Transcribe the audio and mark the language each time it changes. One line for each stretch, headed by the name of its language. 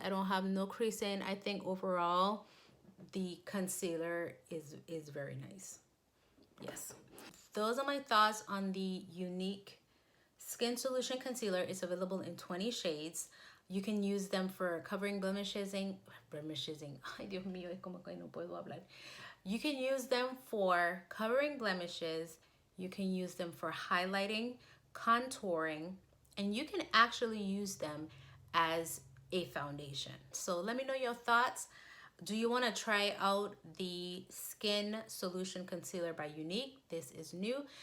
English: I don't have no creasing. I think overall, the concealer is very nice. Yes. Those are my thoughts on the Younique Skin Solution Concealer. It's available in 20 shades. You can use them for covering blemishes.
Spanish: Ay, Dios mío, es como que no puedo hablar.
English: You can use them for covering blemishes. You can use them for highlighting, contouring, and you can actually use them as a foundation. So let me know your thoughts. Do you want to try out the Skin Solution Concealer by Younique? This is new.